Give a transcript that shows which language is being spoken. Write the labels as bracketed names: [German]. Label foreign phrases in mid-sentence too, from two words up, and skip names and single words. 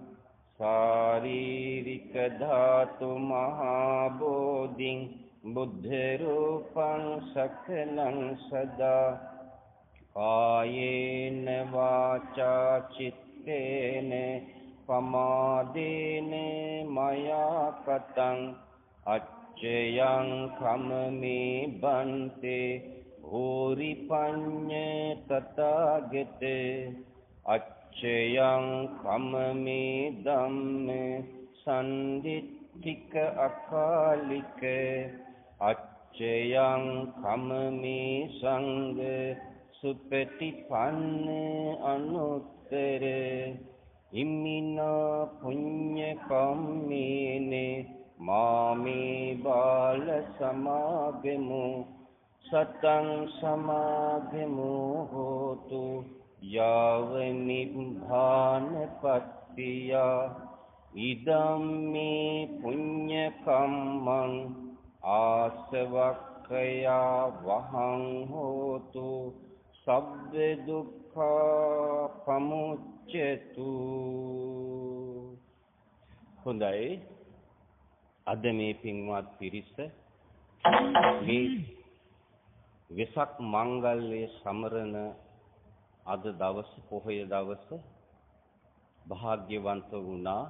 [Pali] ශාරීරික ධාතු මහා බෝධින් බුද්ධ රූපං සකලං සදා කායේන වාචා චිත්තේන පමාදේන මයා කතං අච්චයං කමමේ බන්තේ භූරි පඤ්ඤ තථාගතේ අච්චයං කමමේ ධම්ම සම්දිත්තික අකාලික අච්චයං කමමේ සංඝ සුපටිපන්න අනුත්තර ඉමිනා පුඤ්ඤ කම්මේනේ මාමේ බාල සමාගමු සතං සමාගමු හෝතු යාව නිබ්බානපත්තිය ඉදම් මේ පුඤ්ඤ කම්මං ආසවක්ඛයා වහං හෝතු සබ්බ දුක්ඛා පමුච්ඡතු. [Sinhala] හොඳයි, අද මේ පින්වත් පිරිස මේ වෙසක් මංගල්‍ය සමරන අද දවස පොහොය දවස භාග්‍යවන්ත වුණා.